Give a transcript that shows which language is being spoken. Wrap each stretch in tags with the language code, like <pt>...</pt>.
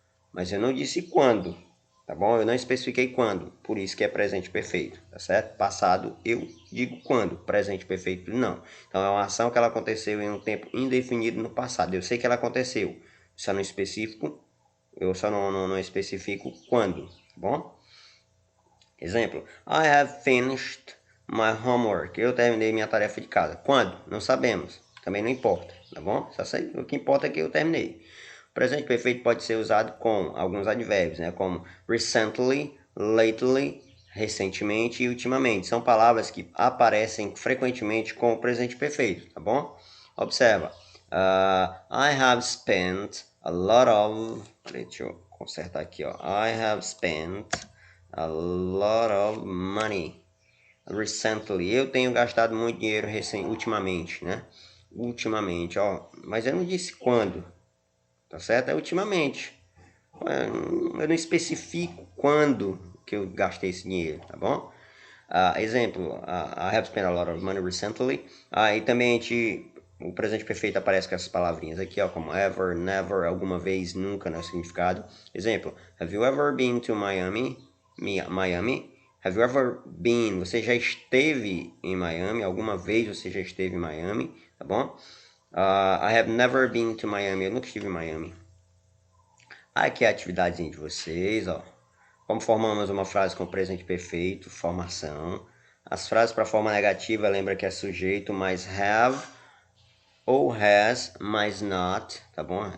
<pt>Mas eu não disse quando, tá bom? Eu não especifiquei quando, por isso que é presente perfeito, tá certo? Passado eu digo quando, presente perfeito não. Então é uma ação que ela aconteceu em um tempo indefinido no passado. Eu sei que ela aconteceu, só não específico, eu só não especifico quando, tá bom? Exemplo,</pt> <en>I have finished my homework.</en> <pt>Eu terminei minha tarefa de casa. Quando? Não sabemos. Também não importa, tá bom? Só sei, o que importa é que eu terminei. O presente perfeito pode ser usado com alguns advérbios, né? Como recently, lately, recentemente e ultimamente. São palavras que aparecem frequentemente com o presente perfeito, tá bom? Observa.</pt> <en>I have spent a lot of...</en> <pt>Deixa eu consertar aqui, ó.</pt> <en>I have spent a lot of money recently.</en> <pt>Eu tenho gastado muito dinheiro ultimamente, né? Ultimamente, ó. Mas eu não disse quando, tá certo? É ultimamente. Eu não especifico quando que eu gastei esse dinheiro, tá bom? Exemplo,</pt> <en>I have spent a lot of money recently.</en> <pt>E também o presente perfeito aparece com essas palavrinhas aqui, ó, como ever, never, alguma vez, nunca, né, o significado. Exemplo,</pt> <en>have you ever been to Miami?</en> <pt>Miami?</pt> <en>Have you ever been?</en> <pt>Você já esteve em Miami? Alguma vez você já esteve em Miami? Tá bom?</pt> <en>I have never been to Miami.</en> <pt>Eu nunca estive em Miami. Aqui é a atividadezinha de vocês, ó. Como formamos uma frase com presente perfeito, formação. As frases para forma negativa, lembra que é sujeito mais have ou has mais not, tá bom?</pt>